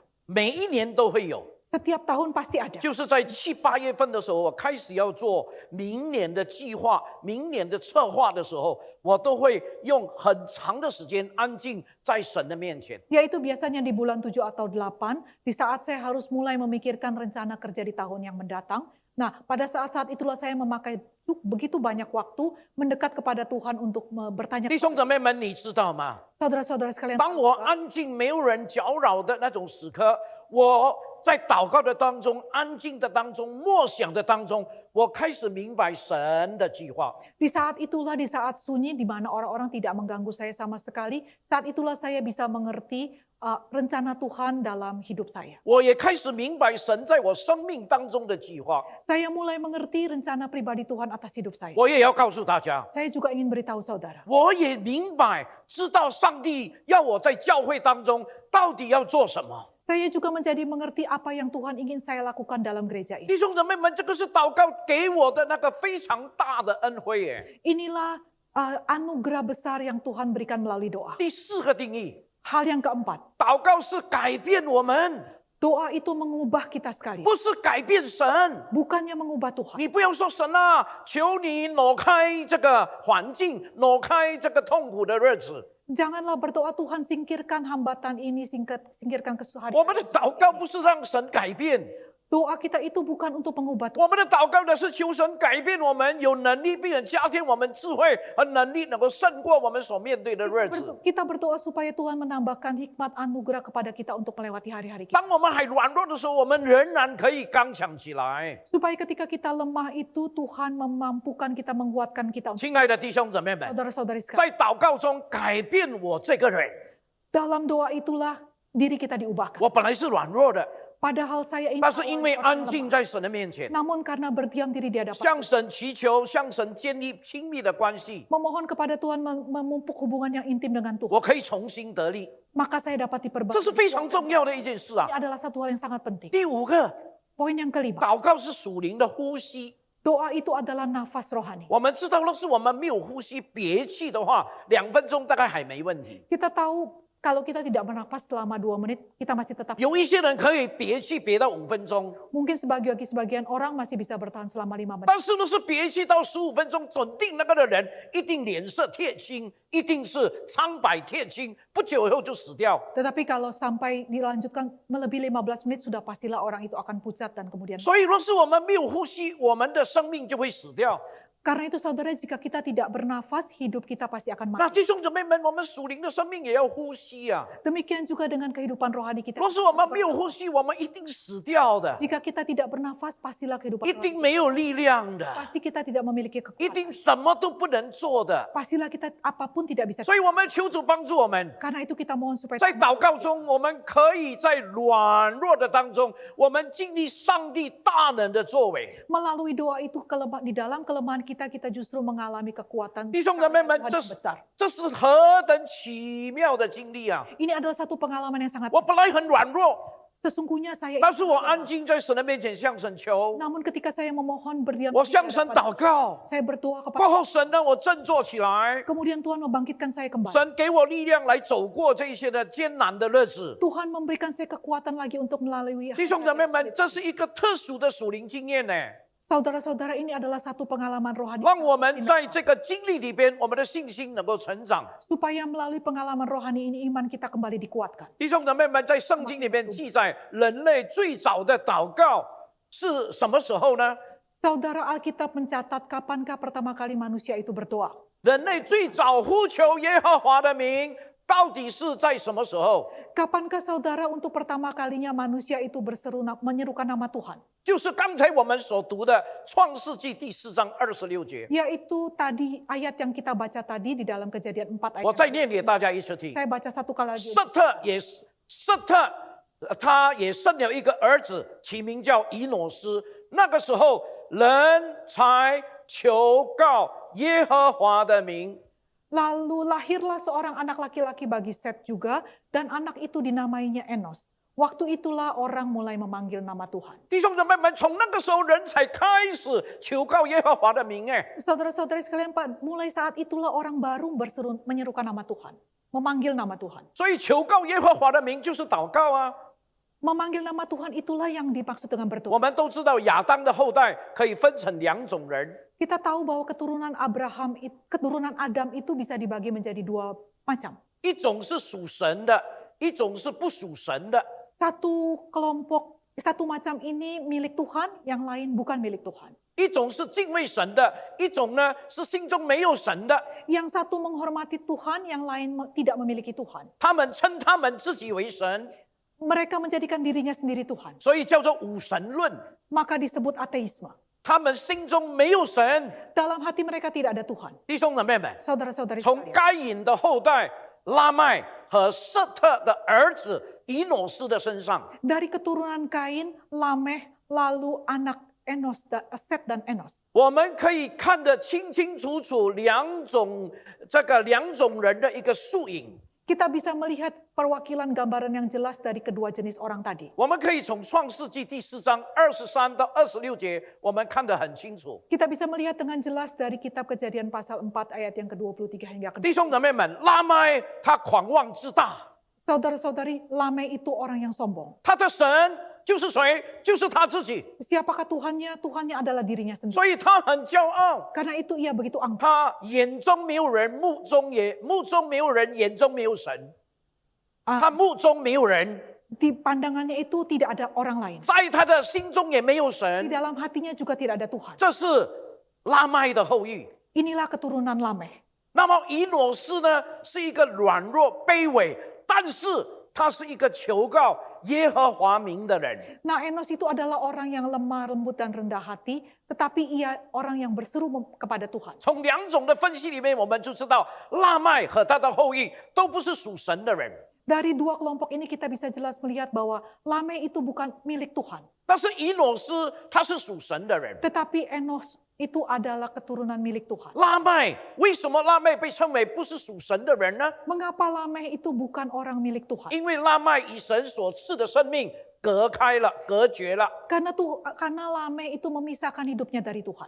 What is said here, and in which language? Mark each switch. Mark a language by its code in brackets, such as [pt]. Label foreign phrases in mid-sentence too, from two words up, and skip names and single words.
[zh] 每一年都会有。 [id] Setiap tahun pasti ada. [zh] 就是在7、8月份的时候，我开始要做明年的计划、明年的策划的时候，我都会用很长的时间安静在神的面前。 [id] Yaitu biasanya di bulan 7 atau 8, di saat saya harus mulai memikirkan rencana kerja di tahun yang mendatang. Nah, pada saat-saat itulah saya memakai begitu banyak waktu mendekat kepada Tuhan untuk bertanya. [zh] 弟兄姊妹们，你知道吗？ [id] Saudara-saudara sekalian, [zh] 当我安静、没有人搅扰的那种时刻，我在祷告的当中、安静的当中、默想的当中，我开始明白神的计划。 [id] di saat itulah, di saat sunyi, di mana orang-orang tidak mengganggu saya sama sekali, saat itulah saya bisa mengerti rencana Tuhan dalam hidup saya. [zh] 我也开始明白神在我生命当中的计划。 [id] Saya mulai mengerti rencana pribadi Tuhan atas hidup saya. [zh] 我也要告诉大家， [id] Saya juga ingin beritahu saudara. [zh] 我也明白，知道上帝要我在教会当中到底要做什么。 [id] Saya juga menjadi mengerti apa yang Tuhan ingin saya lakukan dalam gereja ini. [zh] 弟兄姊妹们，这个是祷告给我的那个非常大的恩惠耶。 [id] Inilah anugerah besar yang Tuhan berikan melalui doa. [zh] 第4个定义， [id] Hal yang keempat, [zh] 祷告是改变我们， [id] doa itu mengubah kita sekalian. [zh] 不是改变神。 [id] Bukannya mengubah Tuhan. [zh] 你不要说神啊，求你挪开这个环境，挪开这个痛苦的日子。 [id] Janganlah berdoa Tuhan singkirkan hambatan ini, singkirkan [zh] 我 [id] kesusahan. [zh] 们的祷告不是让神改变， [id] Doa kita itu bukan untuk mengubah Tuhan. [zh] 我们的祷告的是求神改变我们，有能力，并且加添我们智慧和能力，能够胜过我们所面对的日子。 [id] Kita berdoa supaya Tuhan menambahkan hikmat anugerah kepada kita untuk melewati hari-hari kita. [zh] 当我们还软弱的时候，我们仍然可以刚强起来。 [id] Supaya ketika kita lemah itu Tuhan memampukan kita, menguatkan kita. [zh] 亲爱的弟兄姊妹们， [id] Saudara-saudari sekalian, [zh] 在祷告中改变我这个人。 [id] dalam doa itulah diri kita diubahkan. [zh] 我本来是软弱的， [id] Padahal saya ini [zh] 但是因为 [id] orang [zh] 安 [id] lemah. [zh] 静在神的面前， [id] Namun karena berdiam diri di hadapan [zh] 向神祈求，向神建立亲密的关系， [id] memohon kepada Tuhan, memupuk hubungan yang intim dengan Tuhan, [zh] 我可以重新得力。 [id] maka saya dapat [zh] 这 [id] diperbaiki. [zh] 是非常重要的一件事啊 [id] Ini。adalah satu hal yang sangat penting. [zh] 第5个， [id] Poin yang kelima, [zh] 祷告是属灵的呼吸。 [id] doa itu adalah nafas rohani. [zh] 我们知道，若是我们没有呼吸、憋气的话，2分钟大概还没问题。 [id] Kita tahu kalau kita tidak bernafas selama 2 menit, kita masih tetap. [zh] 有一些人可以憋气憋到5分钟， [id] Mungkin sebagian orang masih bisa bertahan selama 5 menit. [zh] 但是若是憋气到15分钟，准定那个的人一定脸色铁青，一定是苍白铁青，不久以后就死掉。 [id] Tetapi kalau sampai dilanjutkan melebihi 15 menit, sudah pastilah orang itu akan pucat dan kemudian. [zh] 所以，若是我们没有呼吸，我们的生命就会死掉。 [id] Karena itu saudara, jika kita tidak bernafas, hidup kita pasti akan [zh] 那 [id] mati. [zh] 弟兄姊妹们，我们属灵的生命也要呼吸啊！ [id] Demikian juga dengan kehidupan rohani kita. [zh] 若是我们没有呼吸，我们一定死掉的， [id] Jika kita tidak bernafas, pastilah kehidupan [zh] 一 [id] rohani [zh] 定没有力量的， [id] pasti kita tidak memiliki [zh] 一 [id] kekuatan. [zh] 定什么都不能做的。 [id] Pastilah kita apapun tidak bisa. [zh] 所以，我们求主帮助我们， [id] Karena itu kita mohon supaya [zh] 在祷告中，我们可以在软弱的当中，我们经历上帝大能的作为。 [id] melalui doa itu di dalam kelemahan kita justru mengalami kekuatan [zh] 弟兄姊妹们， [id] Tuhan [zh] 这 [id] yang [zh] 是 [id] besar. [zh] 这是何等奇妙的经历啊！ [id] Ini adalah satu pengalaman yang sangat [zh] 我本来很软弱， [id] sesungguhnya saya [zh] 但是我安静在神的面前向神求， [id] namun ketika saya memohon berdiam [zh] 我 [id] diri [zh] 向 [id] di [zh] 神 [id] hadapan [zh] 祷告， [id] saya berdoa [zh] 过 [id] kepada [zh] 后神让我振作起来， [id] kemudian Tuhan membangkitkan saya kembali. [zh] 神给我力量来走过这一些的艰难的日子。 [id] Tuhan memberikan saya kekuatan lagi untuk melalui [zh] 弟兄姊妹 [id] hari-hari [zh] 们， [id] sulit. [zh] 这是一个特殊的属灵经验呢， [id] Saudara-saudara, ini adalah satu pengalaman rohani [zh] 让我们在这个经历里边，我们的信心能够成长。 [id] supaya melalui pengalaman rohani ini iman kita kembali dikuatkan. [zh] 弟兄姊妹们，在圣经里面记载，人类最早的祷告是什么时候呢？ [id] Saudara, Alkitab mencatat kapankah pertama kali manusia itu berdoa. [zh] 人类最早呼求耶和华的名，到底是在什么时候？ [id] Kapankah saudara untuk pertama kalinya manusia itu berseru menyerukan nama Tuhan? [zh] 就是刚才我们所读的创世纪第4章26节。 [id] Yaitu tadi ayat yang kita baca tadi di dalam Kejadian 4 ayat. [zh] 我再念给大家一次听。 [id] Saya baca satu kali lagi. [zh] 瑟特他也生了一个儿子，起名叫以诺斯。那个时候，人才求告耶和华的名。 [id] Lalu lahirlah seorang anak laki-laki bagi Set juga, dan anak itu dinamainya Enos. Waktu itulah orang mulai memanggil nama Tuhan. [zh] 弟兄姊妹们，从那个时候人才开始求告耶和华的名。 [id] Saudara-saudari sekalian, Pak, mulai saat itulah orang baru berseru menyerukan nama Tuhan, memanggil nama Tuhan. [zh] 所以求告耶和华的名就是祷告啊。 [id] Memanggil nama Tuhan itulah yang dimaksud dengan [zh] 我 [id] berdoa. [zh] 们都知道亚当的后代可以分成两种人， [id] Kita tahu bahwa keturunan Adam itu bisa dibagi menjadi dua macam. [zh] 一种是属神的，一种是不属神的。 [id] Satu kelompok, satu macam ini milik Tuhan, yang lain bukan milik Tuhan. [zh] 一种是敬畏神的，一种呢是心中没有神的。 [id] Yang satu menghormati Tuhan, yang lain tidak memiliki Tuhan. [zh] 他们称他们自己为神， [id] Mereka menjadikan dirinya sendiri Tuhan. [zh] 所以叫做无神论。 [id] Maka disebut ateisme. [zh] 他们心中没有神。 [id] Dalam hati mereka tidak ada Tuhan. [zh] 弟兄姊妹们， [id] Saudara-saudari [zh] 从 [id] sekalian. [zh] 该隐的后代拉麦和瑟特的儿子以诺斯的身上， [id] Dari keturunan Kain, Lameh, lalu anak Enos, Set dan Enos. [zh] 我们可以看得清清楚楚两种人的一个缩影。 [id] Kita bisa melihat perwakilan gambaran yang jelas dari kedua jenis orang tadi. [zh] 我们可以从创世纪第4章23到26节，我们看得很清楚。 [id] Kita bisa melihat dengan jelas dari kitab Kejadian pasal 4 ayat yang ke-23 hingga ke-24. [zh] 弟兄姊妹们，拉麦他狂妄自大， [id] Saudara-saudari, Lameh itu orang yang sombong. [zh] 他的神就是谁？就是他自己， [id] Siapakah Tuhannya? Tuhannya adalah dirinya sendiri. [zh] 所以他很骄傲。 [id] Karena itu ia begitu angkuh. [zh] 他眼中没有人，目中没有人，眼中没有神。他目中没有人， [id] Di pandangannya itu tidak ada orang lain. [zh] 在他的心中也没有 [id] Di [zh] 神。 [id] dalam hatinya juga tidak ada Tuhan. [zh] 这是拉麦的后裔。 [id] Inilah keturunan Lameh. [zh] 那么以诺斯呢，是一个软弱卑微，但是他是一个求告耶和华名的人。 [id] Nah, Enos itu adalah orang yang lemah, lembut, dan rendah hati, tetapi ia orang yang berseru kepada Tuhan. [zh] 从两种的分析里面，我们就知道拉麦和他的后裔都不是属神的人。 [id] Dari dua kelompok ini kita bisa jelas melihat bahwa Lameh itu bukan milik Tuhan. [zh] 但是以诺斯他是属神的人。 [id] Tetapi Enos itu adalah keturunan milik Tuhan. [zh] 拉麦为什么拉麦被称为不是属神的人呢？ [id] Mengapa Lameh itu bukan orang milik Tuhan? [zh] 因为拉麦以神所赐的生命隔开了、隔绝了。 [id] Karena Lameh itu memisahkan hidupnya dari Tuhan.